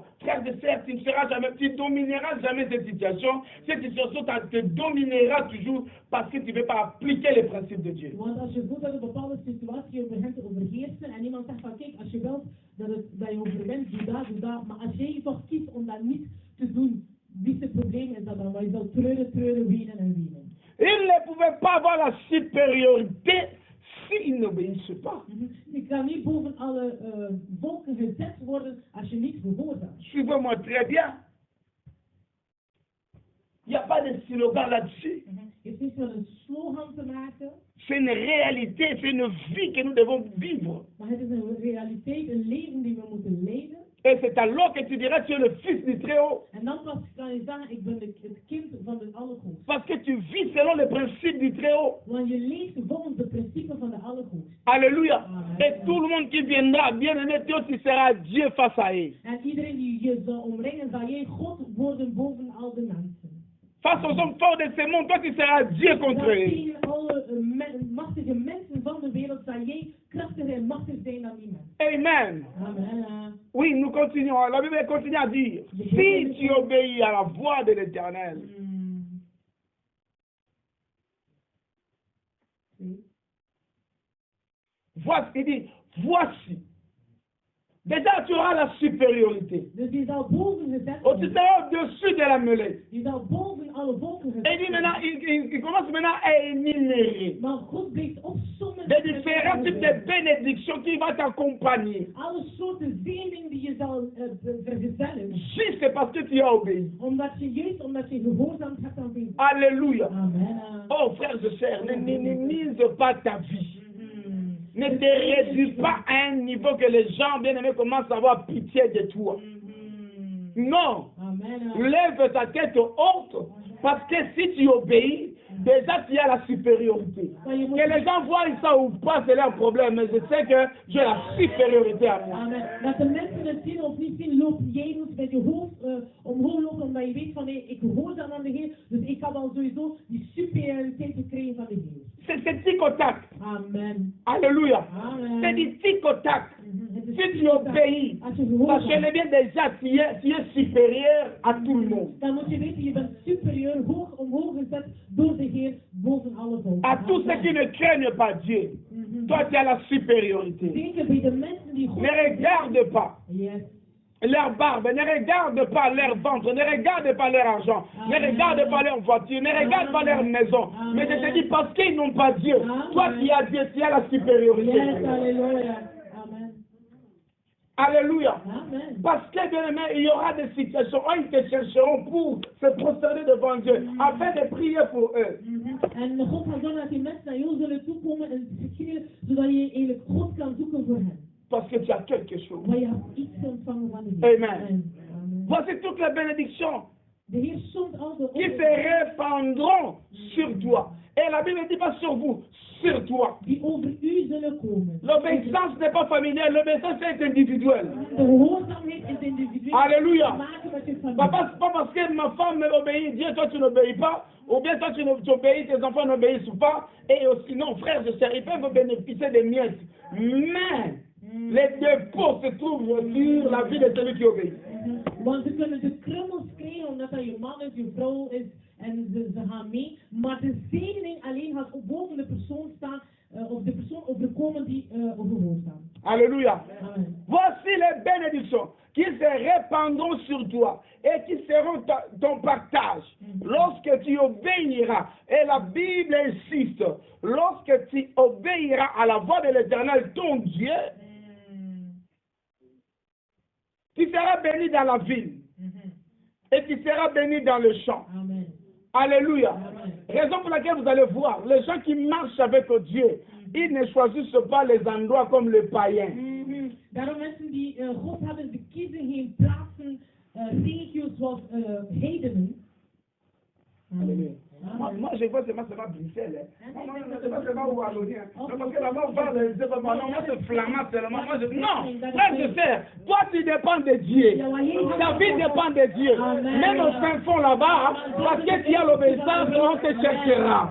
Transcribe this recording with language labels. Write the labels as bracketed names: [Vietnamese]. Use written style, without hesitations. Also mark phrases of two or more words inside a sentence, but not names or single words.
[French] Frère de sœur, tu ne seras jamais, tu domineras jamais cette situation. Cette situation te dominera toujours parce que tu ne veux pas appliquer les principes de Dieu. [Dutch] Want als je voelt dat een bepaalde situatie over hem te overheersen en iemand zegt van kijk, als je wilt dat je overwint, doe dat. Maar als jij toch kiest om dat niet te doen, wie het probleem is dat dan? Maar je zal treuren, wenen en wenen. [French] Il ne pouvait pas avoir la supériorité s'il n'obéissait pas. [Dutch] Je kan niet boven alle volken gezet worden als je niet gehoorzaamt. [French] Suivez-moi très bien. Il n'y a pas de slogan là-dessus. [Dutch] Het is niet met een slogan te maken, [French] C'est une réalité, c'est une vie que nous devons vivre. [Dutch] maar het is een realiteit, een leven die we moeten leven. [French] Et c'est alors que tu diras tu es le fils du Très-Haut. [Dutch] En dan pas kan je zeggen, ik ben het kind van de Allerhoogste. [French] Parce que tu vis selon les principes du Très-Haut. [Dutch] Want je leeft volgens de principes van de Allerhoogste. [French] Alléluia. Et tout le monde qui viendra, bien aimé, toi, tu seras Dieu face à eux. [Dutch] En iedereen die je zal omringen, zal jij God worden boven al de mensen. [French] Face aux hommes forts de ce monde, toi, tu seras Dieu contre [Dutch] Dan [French] eux. [Dutch] tegen alle machtige mensen van de wereld, zal jij krachtig en machtig zijn dan die mensen. Amen. Amen. [French] Oui, nous continuons. La Bible continue à dire, si tu obéis à la voix de l'Éternel, voici, il dit, voici. Déjà, tu auras la supériorité. [Dutch] Dus die zal boven gezet [French] Oh, tu seras au-dessus de la mêlée. [Dutch] Die zal boven alle volken gezet [French] Et il dit maintenant, il commence maintenant à énumérer [Dutch] Maar God blijft opzommen [French] des différents types de bénédictions qui vont t'accompagner. [Dutch] alle soorten zegeningen die je zal vergezellen. [French] Juste parce que tu as obéi. [Dutch] Omdat je gehoorzaamd hebt aan Hem. [French] Alléluia. Amen. Oh, frères et sœurs, ne minimise pas ta vie. Ne te réduis pas à un niveau que les gens bien-aimés commencent à avoir pitié de toi. Non. Amen. Lève ta tête haute, parce que si tu obéis, déjà tu as la supériorité. Que les gens voient ça ou pas, c'est leur problème, mais je sais que j'ai la supériorité à moi. Amen. [Dutch] Dat de mensen het zien of niet zien, loop jij moet met je hoofd omhoog lopen, omdat je weet van nee, ik gehoorzaam aan de Heer, dus ik heb al sowieso die superioriteit gekregen van de Heer. [French] C'est tic au tac. Amen. Alléluia. Amen. C'est du tic au tac. Si tu obéis, parce que le bien déjà, tu es supérieur à tout le monde. [Dutch] Dan moet je weten, je bent superieur, hoog omhoog gezet door de Heer, boven alle volken. [French] À tous ceux qui ne craignent pas Dieu, toi tu as la supériorité. [Dutch] Zeker bij de mensen die God... [French] Ne regarde pas Yes. leur barbe, ne regarde pas leur ventre, ne regarde pas leur argent, ne regarde pas leur voiture, ne regarde pas leur maison. Mais je te dis, parce qu'ils n'ont pas Dieu, toi qui as Dieu, tu as la supériorité. Yes, alléluia. Amen. Alléluia. Amen. Parce que, bien aimé, il y aura des situations où ils te chercheront pour se prosterner devant Dieu, afin de prier pour eux. [Dutch] En God gaat zorgen dat die mensen naar jou zullen toekomen en verschillen, zodat je eigenlijk God kan zoeken voor hen. [French] Parce que tu as quelque chose. [Dutch] Maar je hebt iets ontvangen van de Heer. Amen. Amen. [French] Voici toutes les bénédictions [Dutch] De Heer zond al de [French] qui se répandront sur toi. Et la Bible ne dit pas sur vous, sur toi. [Dutch] die over u zullen komen. [French] L'obéissance n'est pas familiale, l'obéissance est individuelle. [Dutch] De gehoorzaamheid is individueel. Alléluia. Te maken met je familie. [French] Papa, c'est pas parce que ma femme obéit Dieu, toi tu n'obéis pas, ou bien toi tu obéis, tes enfants n'obéissent pas, et aussi, non, frères et sœurs, ils peuvent bénéficier des miettes. Mais les dépôts se trouvent sur la vie de celui qui obéit. [Dutch] Want ze kunnen de krummels krijgen omdat dat je man is, je vrouw is en ze gaan mee. Maar de zegening alleen gaat boven de persoon staan, of de persoon overkomen die gehoorzaam. Alléluia. Amen. [French] Voici les bénédictions qui se répandront sur toi et qui seront ton partage lorsque tu obéiras. Et la Bible insiste, lorsque tu obéiras à la voix de l'Éternel, ton Dieu, tu seras béni dans la ville et tu seras béni dans le champ. Amen. Alléluia. Amen. Raison pour laquelle vous allez voir, les gens qui marchent avec Dieu, ils ne choisissent pas les endroits comme les païens. [Dutch] Daarom mensen die God hebben, ze kiezen geen plaatsen, regio's zoals heidenen. [French] Alléluia. Moi, je vois seulement Bruxelles. Moi, je vois seulement Wallonie. Parce que là-bas, on parle de non, moi, c'est flamand seulement. Moi, non, frère, je sais. Toi, tu dépends de Dieu. Ta vie dépend de Dieu. Même au fin fond là-bas, parce que tu as l'obéissance, on te cherchera.